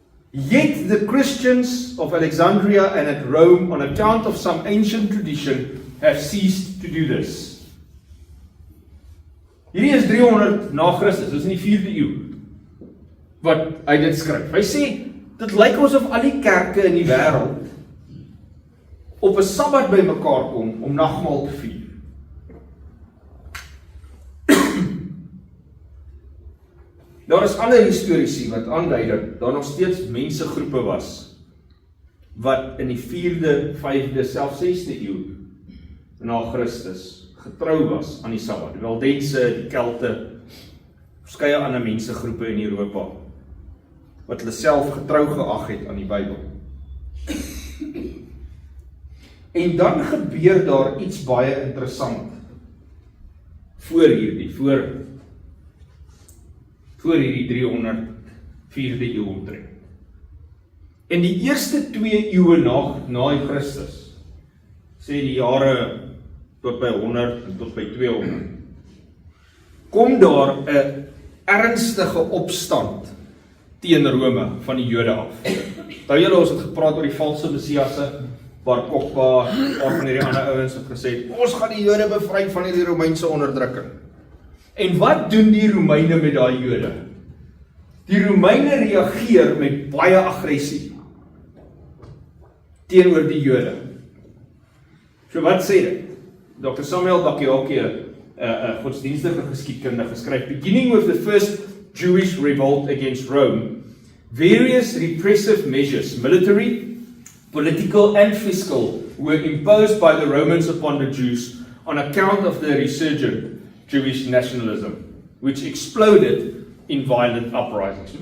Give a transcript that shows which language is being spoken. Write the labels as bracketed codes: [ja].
[en] Yet the Christians of Alexandria and at Rome, on account of some ancient tradition, have ceased to do this. [af] Hierdie is 300 na Christus, dis in die 4de eeu, wat hy dit skryf. Hy sê, dit lyk asof al die kerke in die wêreld op 'n Sabbat by mekaar kom om nagmaal te vier. Daar is ander historiese wat aandui dat daar nog steeds mensegroepe was wat in die 4de, 5de, selfs 6de eeu na Christus getrou was aan die Sabbat. Die Waldense, die Kelte, verskeie ander mensegroepe in Europa wat hulle self getrou geag het aan die Bybel. En dan gebeur daar iets baie interessant voor hierdie 304de eeu omtrent. En die eerste 2 eeue na Christus, sê die jare tot by 100 en tot by 200, kom daar 'n ernstige opstand teen Rome van die Jode af. Nou julle, ons het gepraat oor die valse messiasse, Bar Kokhba, van hierdie ander ouens het gesê, ons gaan die Jode bevry van hierdie Romeinse onderdrukking. En wat doen die Romeine met daai Jode? Die Romeine reageer met baie aggressie teenoor die Jode. So wat sê dit? Dr. [en] Samuel Bacchiocchi, [af] godsdienstige geskiedkundige, skryf, [en] beginning with the first Jewish revolt against Rome, various repressive measures, military, political and fiscal, were imposed by the Romans upon the Jews on account of the resurgent Jewish nationalism, which exploded in violent uprisings.